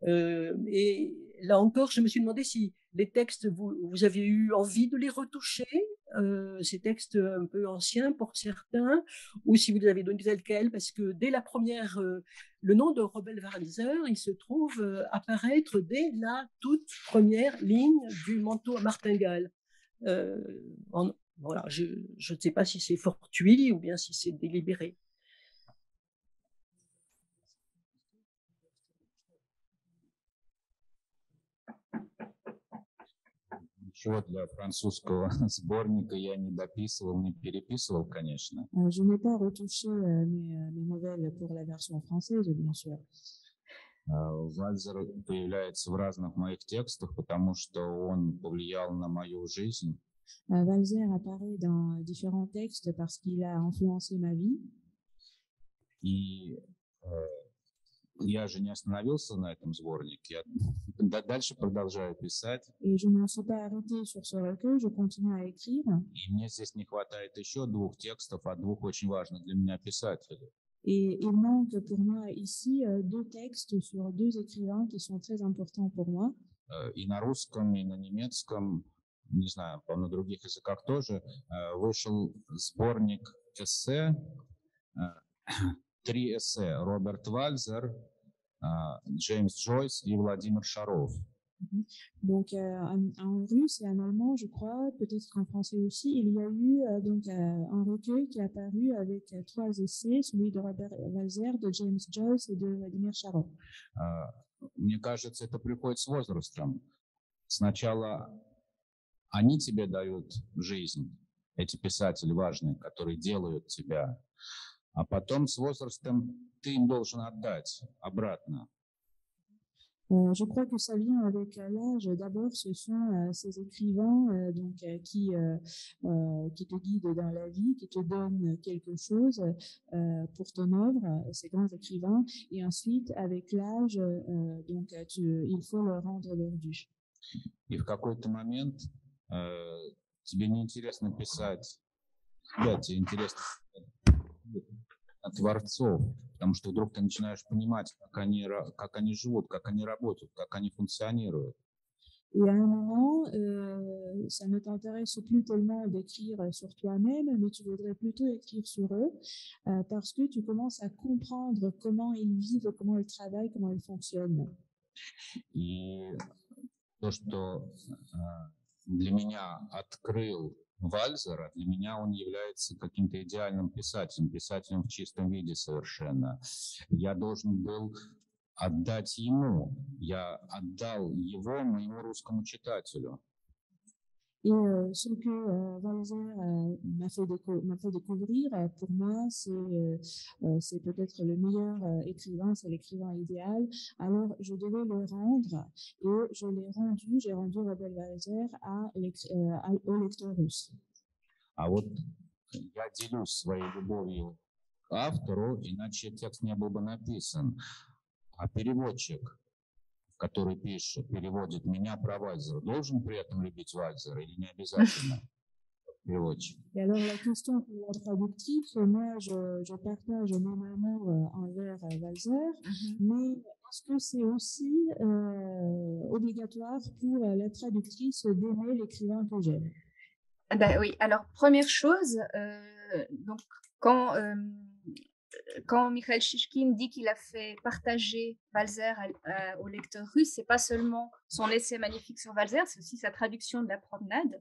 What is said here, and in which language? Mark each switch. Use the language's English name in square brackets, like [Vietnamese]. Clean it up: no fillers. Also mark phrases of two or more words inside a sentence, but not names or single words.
[French] Et là encore, je me suis demandé si les textes, vous avez eu envie de les retoucher, ces textes un peu anciens pour certains, ou si vous les avez donnés tels quels, parce que dès la première, le nom de Robert Walser, il se trouve apparaître dès la toute première ligne du manteau à martingale. Voilà, je ne sais pas si c'est fortuit ou bien si c'est délibéré. [Russian] Ничего для французского сборника я не дописывал, не переписывал, конечно. [French] Je n'ai pas retouché mes nouvelles pour la version française, bien sûr. [Russian] Вальзер появляется в разных моих текстах, потому что он повлиял на мою жизнь. [French] Walser apparaît dans différents textes parce qu'il a influencé ma vie. [Russian] И я же не остановился на этом сборнике, я дальше продолжаю писать. [French] Et je ne me suis pas arrêtée sur ce recueil, je continue à écrire. [Russian] И мне здесь не хватает еще 2 текстов от 2 очень важных для меня писателей. [French] Et il manque pour moi ici 2 textes sur 2 écrivains qui sont très importants pour moi. [Russian] И на русском, и на немецком, не знаю, на других языках тоже, вышел сборник эссе, 3 эссе: Роберт Вальзер, Джеймс Джойс и Владимир Шаров. [French] Donc en russe et en allemand, je crois, peut-être qu'en français aussi, il y a eu donc un recueil qui est apparu avec 3 essais, celui de Robert Walser, de James Joyce et de Vladimir Sharov. [Russian] Мне кажется, это приходит с возрастом. Сначала они тебе дают жизнь, эти писатели важные, которые делают тебя, а потом с возрастом ты им должен отдать обратно. [French] Je crois que ça vient avec l'âge. D'abord, ce sont ces écrivains qui te guident dans la vie, qui te donnent quelque chose pour ton œuvre, ces grands écrivains. Et ensuite, avec l'âge, il faut leur rendre leur dû. [Russian] И в какой-то момент тебе неинтересно писать, да, тебе интересно творцов, потому что вдруг ты начинаешь понимать, как они живут, как они работают, как они функционируют. [French] Et à un moment, ça ne t'intéresse plus tellement d'écrire sur toi-même, mais tu voudrais plutôt écrire sur eux, parce que tu commences à comprendre comment ils vivent, comment ils travaillent, comment ils fonctionnent. [Russian] И то, что для меня открыл Вальзера, для меня он является каким-то идеальным писателем в чистом виде совершенно. Я должен был отдать ему, я отдал его моему русскому читателю. [French] Et ce que Walser m'a fait découvrir, pour moi, c'est peut-être le meilleur écrivain, c'est l'écrivain idéal. Alors, je devais le rendre et je l'ai rendu, j'ai rendu Robert Walser au lecteur russe. [Russian] А вот я делюсь своей любовью к автору, иначе текст не был бы написан. А переводчик, который переводит меня про Вальзера, должен при этом любить Вальзера или не обязательно? Переводчик. [French] Et alors la question pour la traductrice, moi je partage mon amour envers Walser, mais est-ce que c'est aussi obligatoire pour la traductrice d'aimer l'écrivain que j'aime? Ben oui, alors première chose, donc quand Mikhail Shishkin dit qu'il a fait partager Walser au lecteur russe, c'est pas seulement son essai magnifique sur Walser, c'est aussi sa traduction de La Promenade.